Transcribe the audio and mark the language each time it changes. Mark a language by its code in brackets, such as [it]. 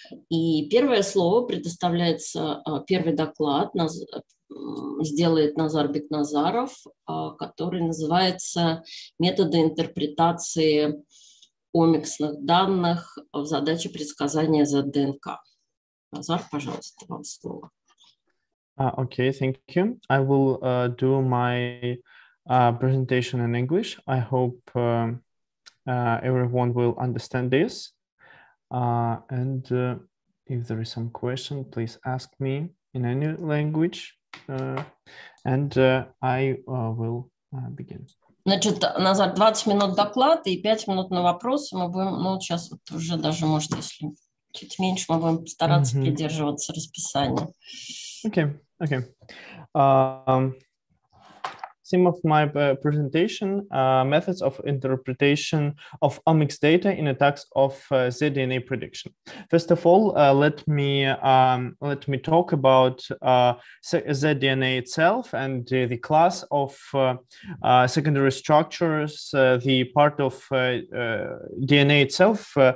[ru] И первое слово предоставляется, первый доклад сделает Назар Бекназаров, который называется «Методы интерпретации омиксных данных в задаче предсказания Z-ДНК». Назар, пожалуйста, вам слово. [en] Okay, thank you. I will do my presentation in English. I hope everyone will understand this. And if there is some question, please ask me in any language, and I will begin. [ru] Значит, Назар, 20 минут доклад и 5 минут на вопросы. Мы будем, ну, сейчас вот уже даже, может, если чуть меньше, мы будем постараться придерживаться расписания. [en] Okay, okay. Theme of my presentation, methods of interpretation of omics data in attacks of Z-DNA prediction. First of all, let me talk about Z-DNA itself and the class of secondary structures, the part of DNA itself.